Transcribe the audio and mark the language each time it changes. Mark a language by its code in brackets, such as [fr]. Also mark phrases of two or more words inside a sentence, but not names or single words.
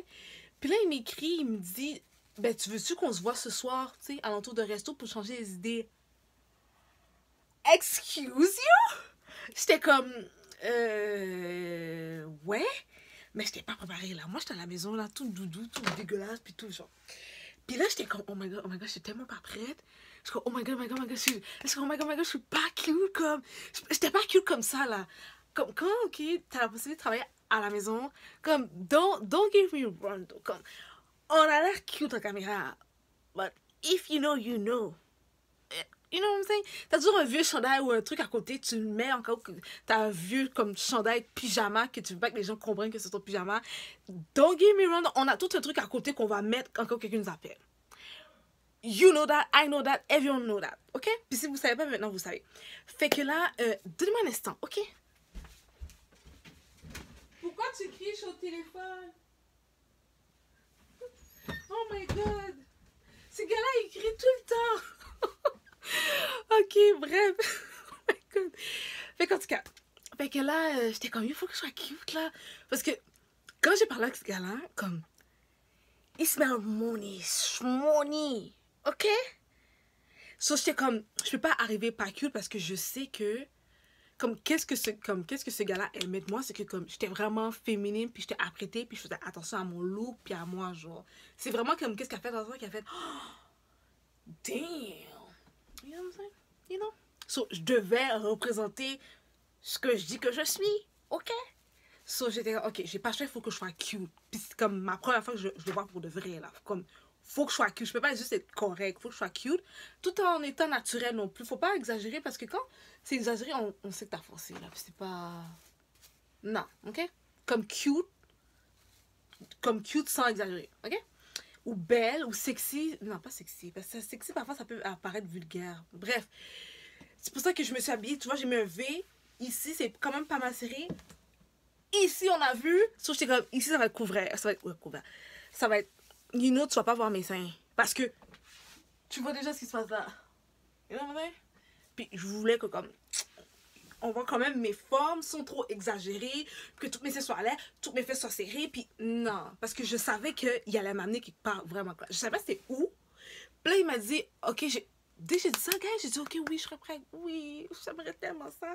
[fr] Puis là, il m'écrit, il me dit, ben, tu veux-tu qu'on se voit ce soir, tu sais, à l'entour de resto pour changer les idées? [en] Excuse you? [fr] J'étais comme, ouais. Mais j'étais pas préparée là. Moi, j'étais à la maison là, tout doudou, tout dégueulasse, puis tout genre. Puis là, j'étais comme, [en] oh my god, [fr] je suis tellement pas prête. Je suis comme, [en] oh my god, [fr] je suis je suis pas cute comme. J'étais pas cute comme ça là. Comme, quand, ok, t'as la possibilité de travailler à la maison, comme, [en] don't give me run. [fr] Comme, on a l'air cute en caméra. [en] But if you know, you know. You know what I'm saying? [fr] T'as toujours un vieux chandail ou un truc à côté, tu le mets encore, t'as un vieux comme chandail pyjama que tu veux pas que les gens comprennent que c'est ton pyjama. [en] Don't get me wrong, [fr] on a tout un truc à côté qu'on va mettre quand quelqu'un nous appelle. [en] You know that, I know that, everyone know that, ok? [fr] Puis si vous savez pas, maintenant vous savez. Fait que là, donnez-moi un instant, ok? Pourquoi tu cries sur le téléphone? [en] Oh my god! [fr] Ce gars-là, il crie tout le temps! Ok, bref. [en] Oh my god. [fr] Fait qu'en tout cas, fait que là, j'étais comme, il faut que je sois cute, là. Parce que quand j'ai parlé avec ce gars-là, comme, il [en] smell money, [fr] ok? So, j'étais comme, je peux pas arriver pas cute parce que je sais que, qu'est-ce que ce gars-là aimait de moi, c'est que comme, j'étais vraiment féminine, puis j'étais apprêtée, puis je faisais attention à mon look, puis à moi, genre. C'est vraiment comme, qu'est-ce qu'elle a fait dans ça, qu'elle a fait, [en] oh, damn. You know what I'm saying? You know? So, [fr] je devais représenter ce que je dis que je suis. Ok? So, j'étais ok, j'ai pas le choix, il faut que je sois cute. Puis c'est comme ma première fois que je le vois pour de vrai, là. Comme, faut que je sois cute. Je peux pas juste être correct. Faut que je sois cute. Tout en étant naturel non plus. Faut pas exagérer parce que quand c'est exagéré, on sait que t'as forcé, là. Puis c'est pas. Non, ok? Comme cute sans exagérer, ok? Ou belle, ou sexy. Non, pas sexy. Parce que sexy, parfois, ça peut apparaître vulgaire. Bref. C'est pour ça que je me suis habillée. Tu vois, j'ai mis un V. Ici, c'est quand même pas mal serré. Ici, on a vu. So, j'étais comme, ici, ça va être couvert. Ça va être, ouais, couvert. Ça va être, [en] you know, [fr] tu vas pas voir mes seins. Parce que, tu vois déjà ce qui se passe là. [en] You know what I mean? [fr] Puis, je voulais que, comme, on voit quand même mes formes sont trop exagérées, que toutes mes fesses soient à l'air, toutes mes fesses soient serrées, puis non, parce que je savais qu'il allait m'amener quelque part vraiment quoi. Je savais pas c'était où. Puis là, il m'a dit, ok, dès que j'ai dit ça, gars, j'ai dit, ok, oui, je serais prête, oui, j'aimerais tellement ça.